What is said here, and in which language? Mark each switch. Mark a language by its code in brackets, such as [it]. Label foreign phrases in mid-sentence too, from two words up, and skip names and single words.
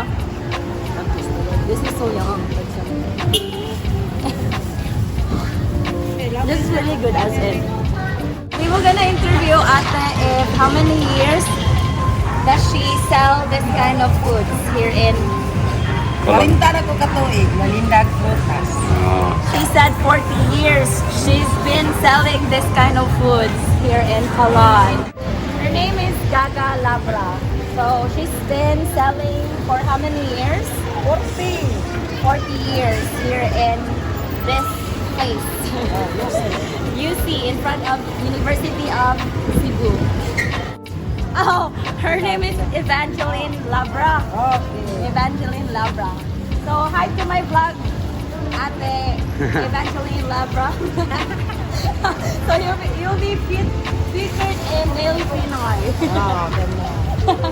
[en] This is so young. This is really good as in. We were gonna interview Ate if how many years does she sell this kind of foods here in? [ceb] Malinda na ko katuig, malindag frutas. [en] She said 40 years she's been selling this kind of foods here in Holland. Her name is Gaga Labra. So she's been selling for how many years? 40. 40 years here in this place. UC in front of University of Cebu. Oh, her name is Evangeline Labra. Okay. Evangeline Labra. So hi to my vlog, Ate Evangeline Labra. So you'll be featured in Daily Pinoy. [tl] Ah, ganun.